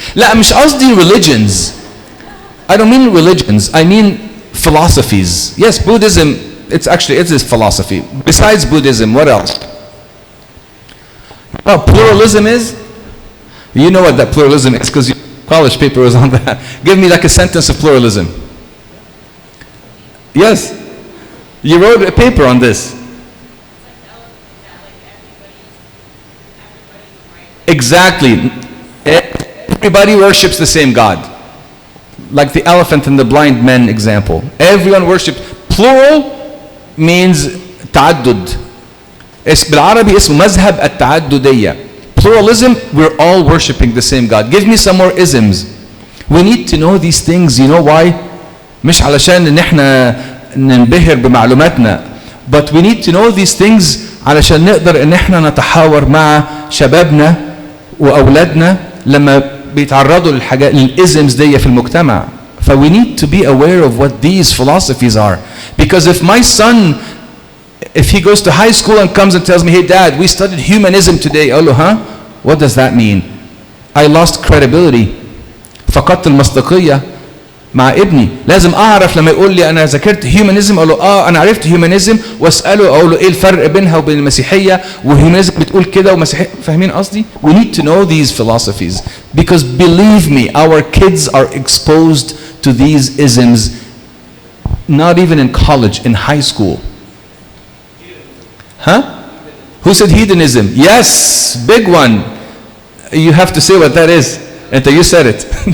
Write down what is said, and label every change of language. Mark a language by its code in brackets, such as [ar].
[ar] لا مش قصدي religions. [en] I don't mean religions. I mean philosophies. Yes, Buddhism, it is philosophy. Besides Buddhism, what else? Oh, pluralism is? You know what that pluralism is because your college paper was on that. Give me like a sentence of pluralism. Yes. You wrote a paper on this. Exactly. Everybody worships the same God. Like the elephant and the blind men example. Everyone worships. Plural means تعدد. [ar] بالعربي اسمه مذهب التعددية. [en] Pluralism, we're all worshiping the same God. Give me some more isms. We need to know these things. You know why? [ar] مش علشان ان احنا ننبهر بمعلوماتنا. [en] But we need to know these things [ar] علشان نقدر ان احنا نتحاور مع شبابنا واولادنا لما بيتعرضوا للحاجات للإزمز دي في المجتمع. [en] So we need to be aware of what these philosophies are. Because if my son, if he goes to high school and comes and tells me, hey dad, we studied humanism today. [ar] أقول له [en] huh? What does that mean? I lost credibility. [ar] فقدت المصداقية مع ابني. لازم أعرف لما يقول لي أنا ذاكرت humanism أقول له أنا عرفت humanism وأسأله أقول له إيه الفرق بينها وبين المسيحية وhumanism بتقول كده ومسيحية. فاهمين قصدي؟ [en] We need to know these philosophies because believe me, our kids are exposed to these isms not even in college, in high school. Huh? Who said hedonism? Yes, big one. You have to say what that is. Until you said it.